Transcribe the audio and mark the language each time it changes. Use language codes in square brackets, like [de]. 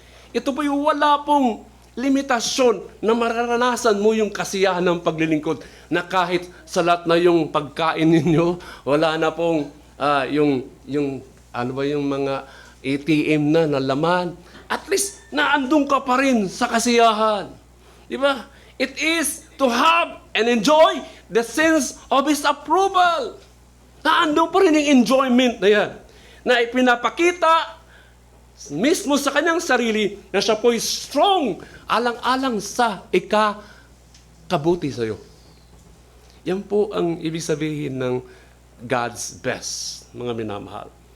[tl] Ito po yung wala pong limitasyon na mararanasan mo yung kasiyahan ng paglilingkod na kahit sa lahat na yung pagkain ninyo, wala na pong yung mga ATM na laman. At least, naandun ka pa rin sa kasiyahan. Di ba? [en] It is to have and enjoy the sense of His approval. [tl] Naandun pa rin yung enjoyment na yan. Na ipinapakita mismo sa kanyang sarili na siya po'y strong, alang-alang sa kabuti sa'yo. Yan po ang ibig sabihin ng God's best, mga minamahal.